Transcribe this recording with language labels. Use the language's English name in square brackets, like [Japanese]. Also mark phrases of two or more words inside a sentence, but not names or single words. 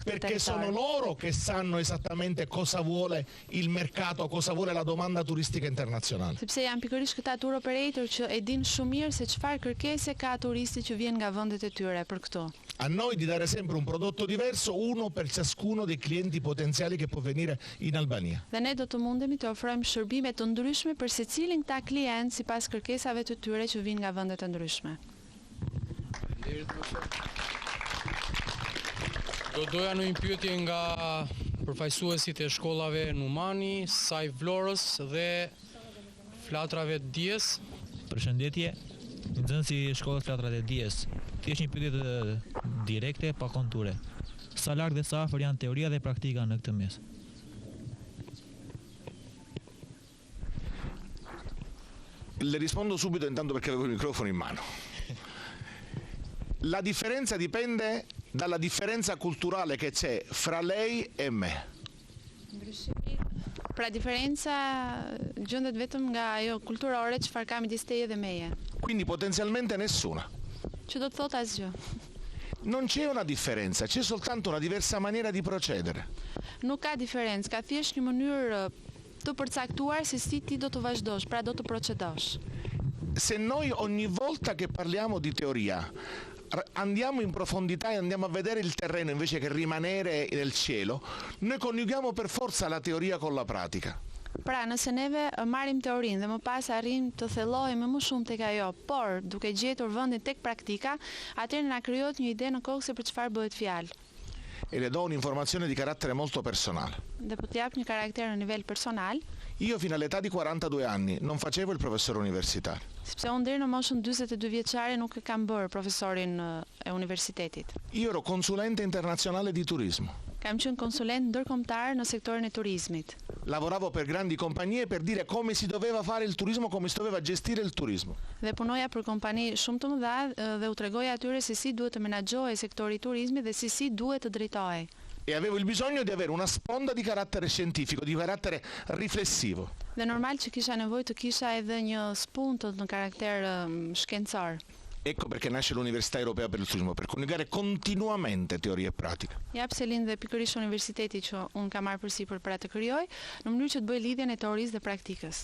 [Italian] Perché sono territorio. loro che sanno esattamente cosa vuole il mercato, cosa vuole la domanda turistica internazionale. [Albanian] Sepse janë pikërisht këta [English] tour operator [Albanian] që e dinë shumë mirë se çfarë kërkese ka turisti që vjen nga vendet e tyre për këtu. [Italian] A noi di dare sempre un prodotto diverso, uno per ciascuno dei clienti potenziali che può venire in Albania. [Albanian] Dhe ne do të mundemi të ofrojmë shërbime të ndryshme për secilin këta klient sipas kërkesave të tyre që vijnë nga vende të ndryshme. Do doja në një pyetje nga përfaqësuesit e shkollave Numani, Saj Vlorës dhe Flatrave të Dijes. Përshëndetje, nxënësi i shkollës Flatrave të Dijes. Thjesht një pyetje direkte pa konture. Sa larg dhe sa afër janë teoria dhe praktika në këtë mes? [Italian] Le rispondo subito intanto perché avevo il microfono in mano. La differenza dipende dalla differenza culturale che c'è fra lei e me. [Albanian] Pra diferenca gjendet vetëm nga ajo kulturore çfarë ka midis teje dhe meje. [Italian] Quindi potenzialmente nessuna. [Albanian] Që do të thotë asgjë. [Italian] Non c'è una differenza, c'è soltanto una diversa maniera di procedere. [Albanian] Nuk ka diferencë, ka thjesht një mënyrë të përcaktuar se si ti do të vazhdosh, pra do të procedosh. [Italian] Se noi ogni volta che parliamo di teoria andiamo in profondità e andiamo a vedere il terreno invece che rimanere nel cielo, noi coniughiamo per forza la teoria con la pratica. [Albanian] Pra, nëse neve marrim teorinë dhe më pas arrim të thellohemi më shumë tek ajo, por duke gjetur vendin tek praktika, atëherë na krijohet një ide në kokë se për çfarë bëhet fjalë. [Italian] E le do un'informazione di carattere molto personale. [Albanian] Dhe po t'jap një karakter në nivel personal. [Italian] Io fino all'età di 42 anni non facevo il professore universitario. [Albanian] Sepse unë deri në moshën 42 vjeçare nuk e kam bërë profesorin e universitetit. [Italian] Io ero consulente internazionale di turismo. [Albanian] Kam qenë konsulent ndërkombëtar në sektorin e turizmit. [Italian] Lavoravo per grandi compagnie per dire come si doveva fare il turismo, come si doveva gestire il turismo. [Albanian] Dhe punoja për kompani shumë të mëdha dhe u tregoja atyre se si duhet të menaxhohej sektori i turizmit dhe si duhet të drejtohej. [Italian] E avevo il bisogno di avere una sponda di carattere scientifico, di carattere riflessivo. [Albanian] Dhe normal që kisha nevojë të kisha edhe një spunt në karakter shkencor. [Italian] Ecco perché nasce l'Università Europea per il Turismo, per coniugare continuamente teoria e pratica. [Albanian] Ja pse lind dhe pikërisht universiteti që unë kam marrë përsipër për të krijoj, në mënyrë që të bëj lidhjen e teorisë dhe praktikës.